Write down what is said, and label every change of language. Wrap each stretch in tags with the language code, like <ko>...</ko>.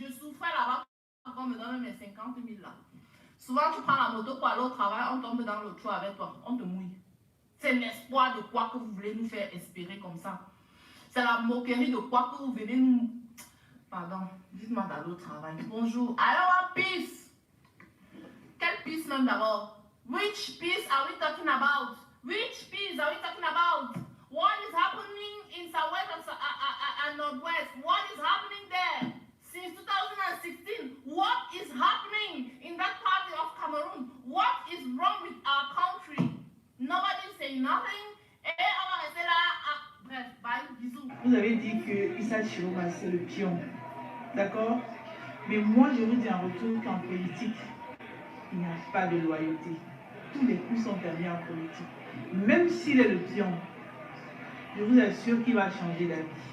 <fr>Je souffrais là-bas quand on me donne mes 50 000 là. Souvent, tu prends la moto pour aller au travail, on tombe dans le trou avec toi, on te mouille. C'est l'espoir de quoi que vous voulez nous faire espérer comme ça. C'est la moquerie de quoi que vous venez nous... Pardon, dites-moi d'aller au travail. Bonjour. Alors, peace. Quelle peace même d'abord?</fr> <en>Which peace are we talking about? Which peace are we talking about? What is happening in Southwest and Northwest? What is happening there? Since 2016, what is happening in that part of Cameroon? What is wrong with our country? Nobody say nothing.</en> <fr>Et on va rester là. Bref, bye, bisous. Vous avez dit que Issa Chiroma, c'est le pion. D'accord? Mais moi, je vous dis en retour qu'en politique, il n'y a pas de loyauté. Tous les coups sont permis en politique. Même s'il est le pion, je vous assure qu'il va changer d'avis.</fr>